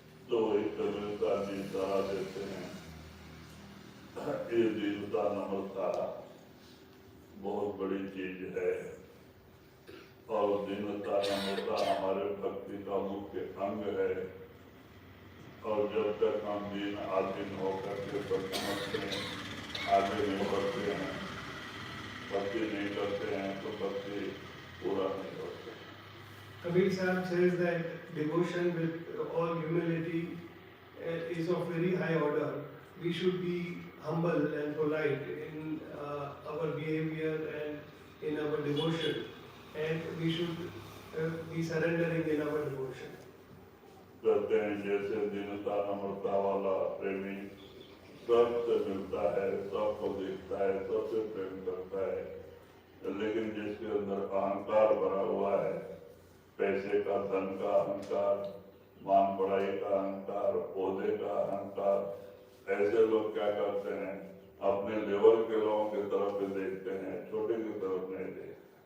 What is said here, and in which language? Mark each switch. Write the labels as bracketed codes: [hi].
[hi] तो वही कबीरदास जी सलाह देते हैं, ये दीनता नम्रता बहुत बड़ी चीज है और दीनता नम्रता हमारे भक्ति का मुख्य अंग है. और जब तक हम दीन आधीन होकर के परमात्मा में आगे नहीं बढ़ते हैं, भक्ति नहीं करते हैं, तो भक्ति पूरा नहीं होता. [en] Kabir Sahib says that devotion with all humility is of very high order. We should be humble and polite in our behavior and in our devotion, and we should be surrendering in our devotion. [hi] कहते हैं जैसे दीनता नम्रता वाला प्रेमी सबसे मिलता है, सबको देखता है, सबसे प्रेम करता है, लेकिन जिसके अंदर अहंकार भरा हुआ है, पैसे का, धन का अहंकार, मान बढ़ाई का अहंकार, ओहदे का अहंकार, ऐसे लोग क्या करते हैं, अपने लेवल के लोगों की तरफ भी देखते हैं, छोटे की तरफ नहीं देखते.